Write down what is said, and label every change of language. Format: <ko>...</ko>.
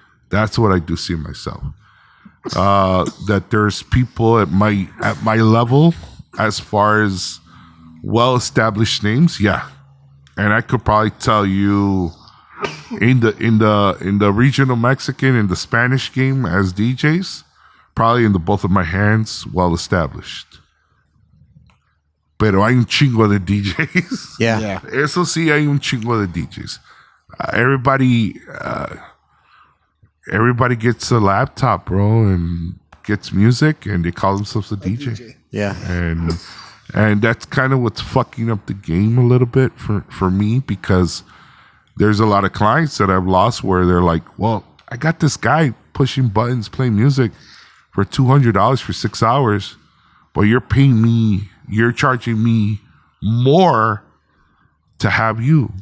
<en>That's what I do see myself. That there's people at my level as far as well-established names, yeah. And I could probably tell you in the regional Mexican and the Spanish game as DJs, probably in the both of my hands, well-established.</en> <es>pero hay un chingo de DJs.</es> <en>Yeah.</en> <es>Eso sí, hay un chingo de DJs.</es> <en>Everybody gets a laptop, bro, and gets music, and they call themselves a DJ. Yeah. And that's kind of what's fucking up the game a little bit for me, because there's a lot of clients that I've lost where they're like, well, I got this guy pushing buttons, playing music for $200 for 6 hours, but you're charging me more to have you.</en>